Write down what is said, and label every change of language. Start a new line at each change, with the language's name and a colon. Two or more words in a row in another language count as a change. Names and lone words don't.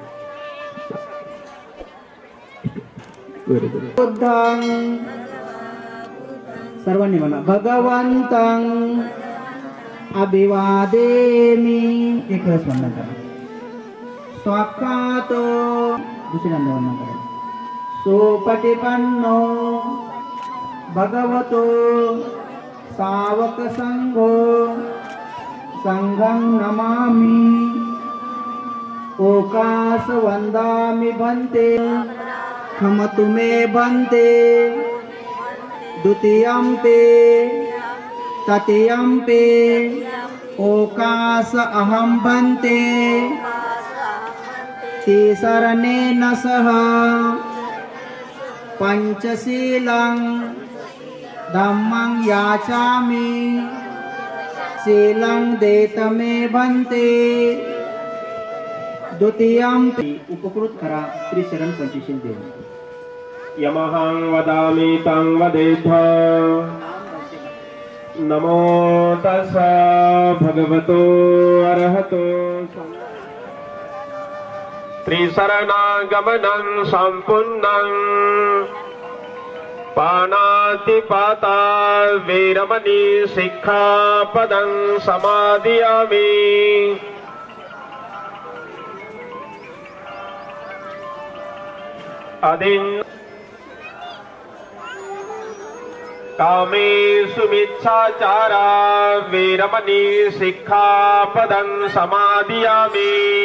Marathi: सर्वांनी म्हणा
Pali: भगवंतं अभिवादेमि.
Marathi: एक वेळेस वंदन करा. स्वाक्षातो दुसऱ्यांदा वंदन करा.
Pali: सोपटिपन्नो भगवतो सावक संघो संघं नमामि. ओकास वंदामि भन्ते खमतु मे भन्ते द्वितीयम्पे तृतीयम्पे ओकास अहं भन्ते तिसरनेन सह पंचशीलं धम्मं याचामि शीलं देतमे भन्ते द्वितीयम्पे.
Marathi: उपकृत करा त्रिशरण पंचशील देव.
Pali: यमहं वदामि तं वदेथ. नमो तस्स भगवतो अरहतो. त्रिशरणागमनं सम्पूर्णं पाणातिपाता वीरमणि शिक्षापदं समादयामि. कामेषु मिच्छाचारा वीरमणि शिक्षापदं समादयामि.